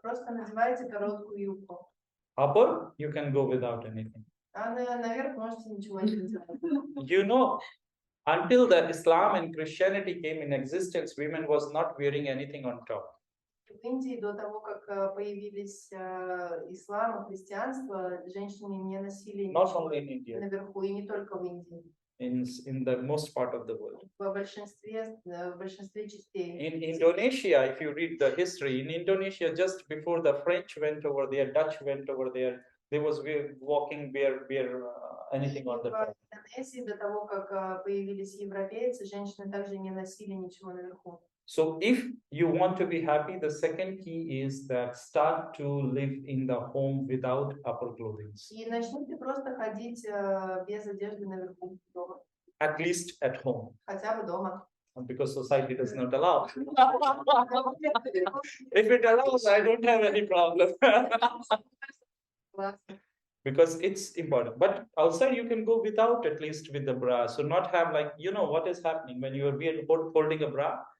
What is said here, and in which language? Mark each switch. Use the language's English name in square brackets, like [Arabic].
[Russian] Просто надеваете короткую юбку. [English] Upper, you can go without anything. [Russian] А наверх можете ничего не надевать. [English] You know, until the Islam and Christianity came in existence, women was not wearing anything on top. [Russian] В Индии до того, как появились ислам и христианство, женщины не носили [English] Not only in India, [Russian] наверху, и не только в Индии. [English] in the most part of the world. [Russian] В большинстве частей. [English] In Indonesia, if you read the history, in Indonesia, just before the French went over there, Dutch went over there, they was walking bare anything on the top. [Russian] В Индонезии до того, как появились европейцы, женщины также не носили ничего наверху. [English] So if you want to be happy, the second key is that start to live in the home without upper clothing. [Russian] И начните просто ходить без одежды наверху дома. [English] At least at home. [Russian] Хотя бы дома. [English] Because society does not allow. If it allows, I don't have any problem. Because it's important. But outside you can go without, at least with the bra. So not have like, what is happening when you are holding a bra?